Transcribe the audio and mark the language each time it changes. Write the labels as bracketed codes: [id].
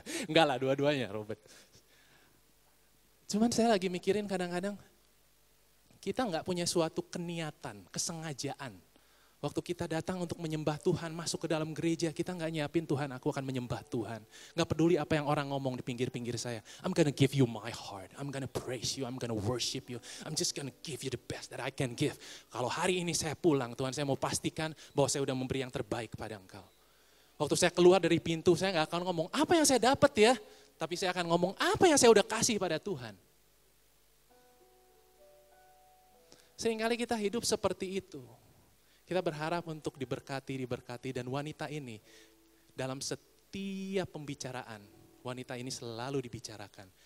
[id] Enggak lah, dua-duanya Robert. Cuman saya lagi mikirin kadang-kadang, kita enggak punya suatu keniatan, kesengajaan. Waktu kita datang untuk menyembah Tuhan, masuk ke dalam gereja, kita enggak nyiapin Tuhan, aku akan menyembah Tuhan. Enggak peduli apa yang orang ngomong di pinggir-pinggir saya. [en] I'm gonna give you my heart, I'm gonna praise you, I'm gonna worship you. I'm just gonna give you the best that I can give. [id] Kalau hari ini saya pulang, Tuhan saya mau pastikan bahwa saya udah memberi yang terbaik kepada Engkau. Waktu saya keluar dari pintu, saya enggak akan ngomong, apa yang saya dapat ya? Tapi saya akan ngomong, apa yang saya udah kasih pada Tuhan. Seringkali kita hidup seperti itu. Kita berharap untuk diberkati, dan wanita ini dalam setiap pembicaraan, wanita ini selalu dibicarakan.